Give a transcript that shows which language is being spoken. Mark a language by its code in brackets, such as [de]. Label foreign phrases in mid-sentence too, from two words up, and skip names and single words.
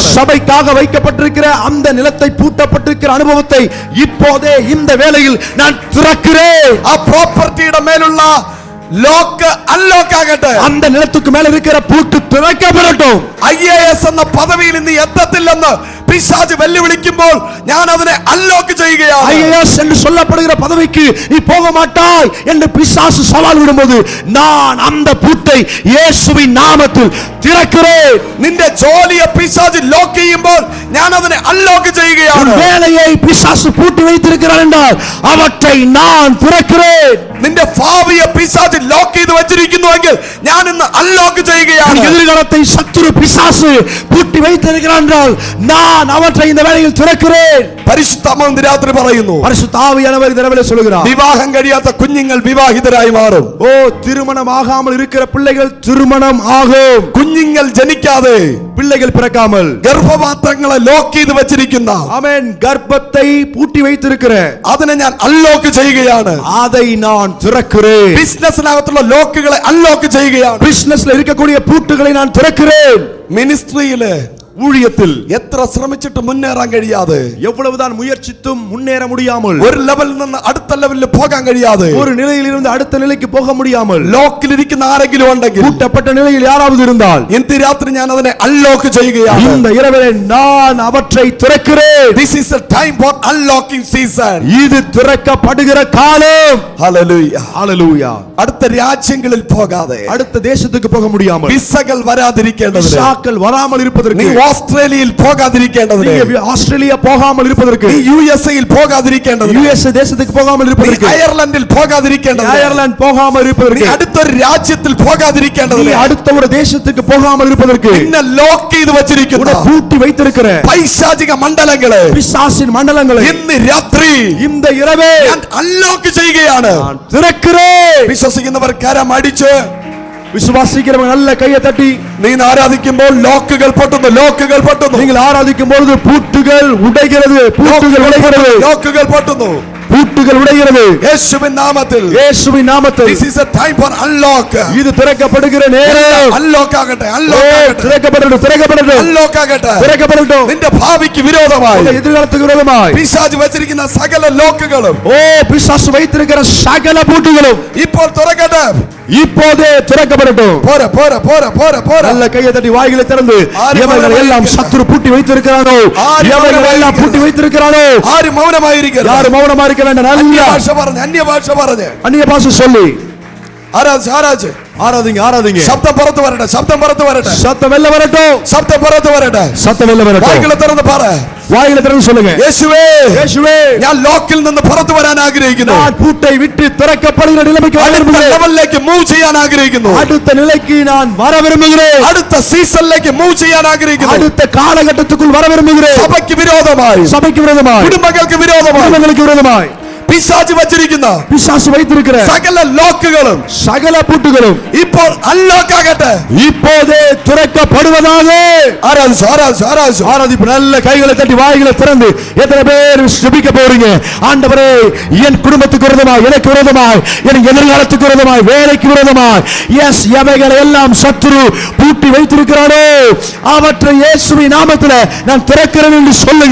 [ta] சபைக்காக வைக்கப்பட்டிருக்கிற அந்த நிலத்தை பூட்டப்பட்டிருக்கிற அனுபவத்தை இப்போதே இந்த வேளையில் நான் திறக்கிறேன். [ml] ആ പ്രോപ്പർട്ടിയുടെ മേലുള്ള [en] lock unlock [ml] ആകട്ടെ. [ta] அந்த நிலத்துக்கு மேல இருக்கிற பூட்டு திறக்கப்படட்டும். [ml] IAS എന്ന പദവിയിൽ ഇന്ന് എത്തത്തില്ലെന്ന് പിശാച് വെല്ലുവിളിക്കുമ്പോൾ ഞാൻ അതിനെ അൺലോക്ക് ചെയ്യുകയാണ്. [ta] IAS என்று சொல்லப்படுகிற பதவிக்கு நீ போக மாட்டாய் என்று பிசாசு சவால் விடும்போது நான் அந்த பூட்டை இயேசுவின் நாமத்தில் திறக்கிறேன். [ml] നിന്റെ ജോലിയെ പിശാച് ലോക്ക് ചെയ്യുമ്പോൾ ഞാൻ അതിനെ അൺലോക്ക് ചെയ്യുകയാണ്. [ta] வேலையை பிசாசு பூட்டி வைத்திருக்கிறார் என்றால் அவற்றை நான் திறக்கிறேன். [ml] നിന്റെ ഭാവിയെ പിശാച് ലോക്ക് ചെയ്ത് വെച്ചിരിക്കുന്നുവെങ്കിൽ ഞാൻ ഇന്ന് അൺലോക്ക് ചെയ്യുകയാണ്. [ta] எதிர்காலத்தை சத்துரு பிசாசு பூட்டி வைத்திருக்கிறார் என்றால் நான் அவற்றை இந்த வேளையில் திறக்கிறேன். [ml] പരിശുദ്ധാത്മാവ് ഇന്ന് രാത്രി പറയുന്നു, [ta] பரிசுத்த ஆவியானவர் இந்த இரவில் சொல்கிறார், [ml] വിവാഹം കഴിയാത്ത കുഞ്ഞുങ്ങൾ വിവാഹിതരായി മാറും. [ta] ஓ திருமணம் ஆகாமல் இருக்கிற பிள்ளைகள் திருமணம் ஆகும். [ml] കുഞ്ഞുങ്ങൾ ജനിക്കാതെ [ta] பிள்ளைகள் பிறக்காமல் [ml] ഗർഭപാത്രങ്ങളെ ലോക്ക് ചെയ്ത് വെച്ചിരിക്കുന്ന [ta] ஆமென் கர்ப்பத்தை பூட்டி வைத்திருக்கிற [ml] അതിനെ ഞാൻ അൺലോക്ക് ചെയ്യുകയാണ്. [ta] அதை நான் திறக்கிறேன். [ml] ബിസിനസ്സിനകത്തുള്ള ലോക്കുകളെ അൺലോക്ക് ചെയ്യുകയാണ്. [ta] பிசினஸ்ல இருக்கக்கூடிய பூட்டுகளை நான் திறக்கிறேன். [ml] മിനിസ്ട്രിയില് [ta] ஊழியத்தில் [ml] എത്ര ശ്രമിച്ചിട്ട് മുന്നേറാൻ കഴിയാതെ, [ta] எவ்வளவுதான் முயற்சித்தும் முன்னேற முடியாமல், [ml] ഒരു ലെവലിൽ നിന്ന് അടുത്ത ലെവലിൽ പോകാൻ കഴിയാതെ, [ta] ஒரு நிலையில் இருந்து அடுத்த நிலைக்கு போக முடியாமல் [ml] ലോക്കിലിരിക്കുന്ന ആരെങ്കിലും ഉണ്ടെങ്കിൽ, [ta] பூட்டப்பட்ட நிலையில் யாராவது இருந்தால், [ml] ഇന്ന് രാത്രി ഞാൻ അതിനെ അൺലോക്ക് ചെയ്യുകയാണ്. [ta] இந்த இரவிலே நான் அவற்றை திறக்கிறேன். [en] This is a time for unlocking season. [ta] இது திறக்கப்படுகிற காலம். Hallelujah. Hallelujah. [ml] അടുത്ത രാജ്യങ്ങളിൽ പോകാതെ, [ta] அடுத்த தேசத்துக்கு போக முடியாமல், [ml] വിസകൾ വരാതിരിക്കേണ്ടതിന്, [ta] விசாக்கள் வராமல் இருப்பதற்கு, [ml] നീ ഓസ്ട്രേലിയയിൽ പോകാതിരിക്കേണ്ടതിന്, [ta] நீ ஆஸ்திரேலியா போகாமல் இருப்பதற்கு, [ml] നീ യുഎസ്എയിൽ പോകാതിരിക്കേണ്ടതിന്, [ta] യുഎസ്എ தேசத்துக்கு போகாமல் [ml] നീ [ta] இருப்பதற்கு, [ml] അയർലൻഡിൽ പോകാതിരിക്കേണ്ടതിന്, [ta] அயர்லாந்து போகாமல் [ml] നീ [ta] இருப்பதற்கு, [ml] അടുത്തൊരു രാജ്യത്തിൽ പോകാതിരിക്കേണ്ടതിന്, [ta] நீ அடுத்த ஒரு தேசத்துக்கு போகாமல் இருப்பதற்கு, [ml] നിന്നെ ലോക്ക് ചെയ്ത് വെച്ചിരിക്കുന്ന [ta] உன்னை பூட்டி வைத்திருக்கிற [ml] പൈശാചിക മണ്ഡലങ്ങളെ [ta] பிசாசின் மண்டலங்களை [ml] ഇന്ന് രാത്രി [ta] இந்த இரவே [ml] ഞാൻ അൺലോക്ക് ചെയ്യുകയാണ്. [ta] நான் திறக்கிறேன். [ml] വിശ്വസിക്കുന്നവർ കരം അടിച്ച്, [ta] விசுவாசிக்கிறவங்க நல்ல கையை தட்டி, [ml] നീ ആരാധിക്കുമ്പോൾ ലോക്കുകൾ പൊട്ടുന്നു, ലോക്കുകൾ പൊട്ടുന്നു, [ta] நீங்கள் ஆராதிக்கும் பொழுது பூட்டுகள் உடைகிறது, பூட்டுகள் உடைகிறது, [ml] ലോക്കുകൾ പൊട്ടുന്നു [ta] பூட்டுகள் உடைகிறது. [ml] യേശുവിൻ നാമത്തിൽ, [ta] இயேசுவின் நாமத்தில் [en] this is a time for unlock. [ta] இது திறக்கப்படுகிற நேரம். [ml] അൺലോക്ക് ആകട്ടെ, അൺലോക്ക് ആകട്ടെ, [ta] திறக்கப்படட்டும், திறக்கப்படட்டும், [ml] അൺലോക്ക് ആകട്ടെ. [ta] திறக்கப்படட்டும். [ml] നിന്റെ ഭാവിക്ക് വിരോധമായി [ta] உங்க எதிர்காலத்துக்கு விரோதமாய் [ml] പിശാച് വെച്ചിരിക്കുന്ന സകല ലോക്കുകളും [ta] ஓ பிசாசு வைத்திருக்கிற சகல பூட்டுகளும் [ml] ഇപ്പോൾ തുറക്കട്ടെ. [ta] இப்போதே திறக்கப்படட்டும். [ml] പോരെ പോരെ പോരെ പോരെ പോരെ. [ta] நல்ல கையை தட்டி வாய்களை திறந்து, எவர்கள் எல்லாம் சத்துரு பூட்டி வைத்திருக்கிறானோ, எவர்கள் எல்லாம் பூட்டி வைத்திருக்கிறானோ, [ml] ആരും മൗനമായിരിക്കരുത്. [ta] யாரும் மௌனமா இருக்க வேண்டாம். நல்ல [ml] അന്യഭാഷ പറഞ്ഞ്, അന്യഭാഷ പറഞ്ഞ്, [ta] அந்நிய பாஷை சொல்லி [ml] ആരാധിച്ച് ആരാധിച്ച് [ta] ஆராதிங்க, ஆராதிங்க. [ml] ശബ്ദം പുറത്ത് വരട്ടെ, ശബ്ദം പുറത്ത് വരട്ടെ, [ta] சத்தம் வெளில வரட்டும், [ml] ശബ്ദം പുറത്ത് വരട്ടെ. [ta] சத்தம் வெளில வரட்டும். [ml] വായ്കളെ തുറന്ന് പറ, [ta] வாயில திறந்து சொல்லுங்க, [ml] യേശുവേ, [ta] இயேசுவே, [ml] ഞാൻ ലോക്കിൽ നിന്ന് പുറത്തു വരാൻ ആഗ്രഹിക്കുന്നു. [ta] நான் பூட்டை விட்டு திறக்கப்படுகிற நிலைமைக்கு வர [ml] അടുത്ത [ta] விரும்புகிறேன். [ml] ലെവലിലേക്ക് മൂവ് ചെയ്യാൻ ആഗ്രഹിക്കുന്നു. [ta] அடுத்த நிலைக்கு நான் வர விரும்புகிறேன். [ml] അടുത്ത സീസണിലേക്ക് മൂവ് ചെയ്യാൻ ആഗ്രഹിക്കുന്നു. [ta] அடுத்த காலகட்டத்துக்குள் வர விரும்புகிறேன். [ml] സഭയ്ക്ക് വിരോധമായി, [ta] சபைக்கு விரோதமாய், [ml] കുടുംബങ്ങൾക്ക് വിരോധമായി [ta] குடும்பங்களுக்கு விரோதமாய் [ml] പിശാച് വച്ചിരിക്കുന്ന [ta] பிசாசு வைத்திருக்கிற [ml] സകല ലോക്കുകളും [ta] சகல பூட்டுகளும் [ml] ഇപ്പോൾ അൺലോക്ക് ആകട്ടെ. [ta] இப்போதே திறக்கப்படுவதாக. [ml] ആരാധിച്ചു ആരാധിച്ചു ആരാധിച്ചു. [ta] ஆராதிப்பு. நல்ல கைகளை தட்டி வாய்களை திறந்து எத்தனை பேர் ஜெபிக்க போறீங்க? ஆண்டவரே, என் குடும்பத்துக்கு விரோதமாய், எனக்கு விரோதமாய், என் எதிர்காலத்துக்கு விரோதமாய், வேலைக்கு விரோதமாய், எஸ் எவைகளை எல்லாம் சத்துரு பூட்டி வைத்திருக்கிறானோ அவற்றை இயேசுவின் நாமத்தில் நான் திறக்கிறேன் என்று சொல்லுங்க.